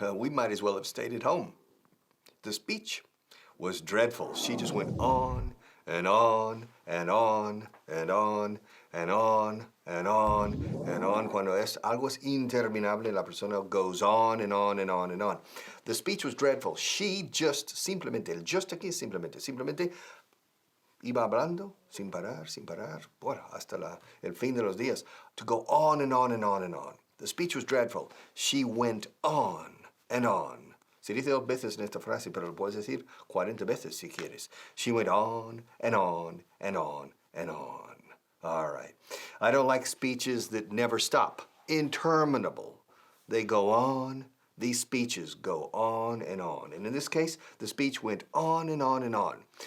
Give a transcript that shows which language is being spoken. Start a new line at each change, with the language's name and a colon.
English: We might as well have stayed at home. The speech was dreadful. She just went on and on and on and on and on and on and on.
Spanish: Cuando algo es interminable, la persona
English: goes on and on and on and on. The speech was dreadful. She just
Spanish: simplemente, el just aquí es simplemente iba hablando sin parar, bueno, hasta el fin de los días,
English: to go on and on
Spanish: and on and on.
English: The speech was dreadful. She went on and on.
Spanish: Se dice 2 veces en esta frase, pero lo puedes decir 40 veces si quieres.
English: She went on and on and on and on. All right. I don't like speeches that never stop. Interminable. They go on. These speeches go on and on. And in this case, the speech went on and on and on.